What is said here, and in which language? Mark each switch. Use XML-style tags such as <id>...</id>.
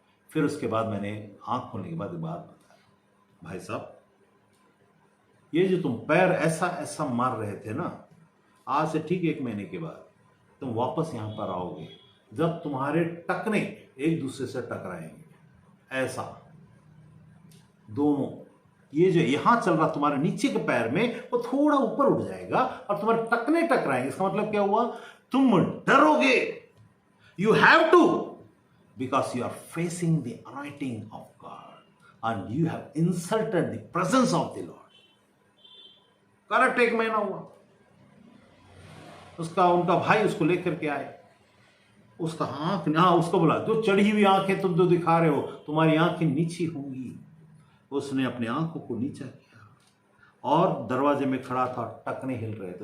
<hi>फिर उसके बाद मैंने आंख खोलने के बाद बात बताया, भाई साहब ये जो तुम पैर ऐसा ऐसा मार रहे थे ना, आज से ठीक 1 महीने के बाद तुम वापस यहां पर आओगे जब तुम्हारे टकने एक दूसरे से टकराएंगे, ऐसा दोनों, ये जो यहां चल रहा तुम्हारे नीचे के पैर में, वो थोड़ा ऊपर उठ जाएगा और तुम्हारे टकने टकराएंगे। इसका मतलब क्या हुआ? तुम डरोगे,</hi> <en>You have to, because you are facing the anointing of God and you have insulted the presence of the Lord.</en> <hi>Correct 1 महीना हुआ। उनका भाई उसको लेकर के आए, उसका आंख, उसको बोला जो चढ़ी हुई आंखें तुम जो दिखा रहे हो, तुम्हारी आंखें नीची होंगी। उसने अपने आंखों को नीचा किया और दरवाजे में खड़ा था, टकने हिल रहे थे।</hi>